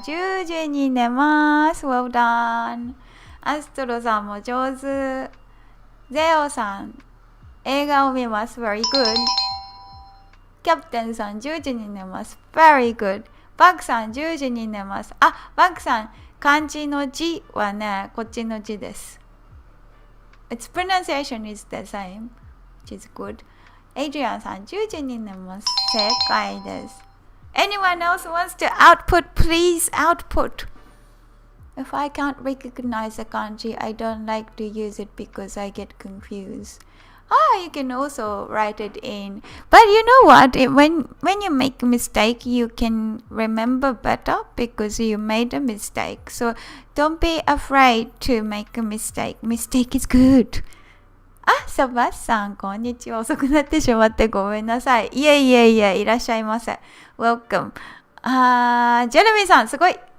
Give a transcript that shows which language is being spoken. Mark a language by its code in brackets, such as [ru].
[ja] 10時に寝ます。 [en] Well done. [ja] アストロさんも上手。ゼオさん、映画を見ます。 [en] Very good. [ja] キャプテンさん、10時に寝ます。 [en] Very good. [ja] バックさん、10時に寝ます。あ、バックさん、漢字の字はね、こっちの字です。 [en] Its pronunciation is the same, which is good. [ja] エイジリアンさん、10時に寝ます。正解です。 [en] Anyone else wants to output? Please output. If I can't recognize a kanji, I don't like to use it because I get confused. You can also write it in. But you know what? When you make a mistake, you can remember better because you made a mistake. So don't be afraid to make a mistake. Mistake is good. [ja] サバスさん、こんにちは。遅くなってしまってごめんなさい。いえ、いらっしゃいませ。 [en] Welcome. [ja] ジェレミーさん、すごい。